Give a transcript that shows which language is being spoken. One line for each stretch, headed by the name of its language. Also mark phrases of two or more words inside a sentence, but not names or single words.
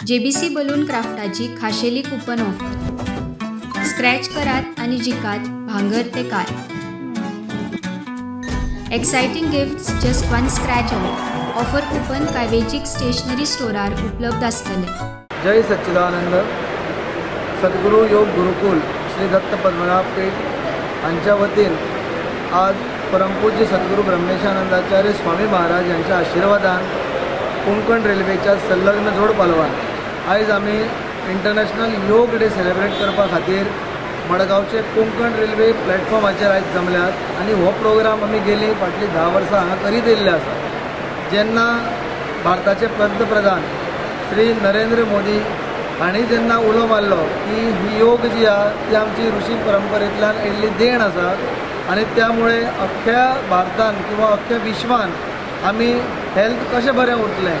Konkani: JBC बलून क्राफ्टाची खाशेली कूपन ऑफर। स्क्रॅच करात आणि जिकात भांगर ते कार।
English: exciting gifts just one scratch away.
Konkani: ऑफर कूपन काय वेंचीक स्टेशनरी स्टोरार उपलब्ध आसतले। जय सच्चिदानंद। सद्गुरू योग गुरुकुल श्री दत्त पद्मनाभ पीठ यांच्या वतीन आज परमपूज्य सद्गुरू ब्रह्मेशानंदाचार्य स्वामी महाराज यांच्या आशीर्वादान कोंकण रेल्वेच्या संलग्न जोड पालवान आयज आमी इंटरनॅशनल योग डे सेलिब्रेट करपा खातीर मडगांवचे कोंकण रेल्वे प्लॅटफॉर्माचेर आयज जमल्यात आनी हो प्रोग्राम आमी गेली फाटली 10 वर्सां हांगा करीत येयल्ले आसा। जेन्ना भारताचे पंतप्रधान श्री नरेंद्र मोदी हांणी जेन्ना उलो मारलो की ही योग जी आसा ती आमची ऋषी परंपरेंतल्यान येयल्ली देण आसा आनी त्यामुळे अख्ख्या भारतान किंवा अख्ख्या विश्वान आमी हेल्थ कशें बरें उरतलें,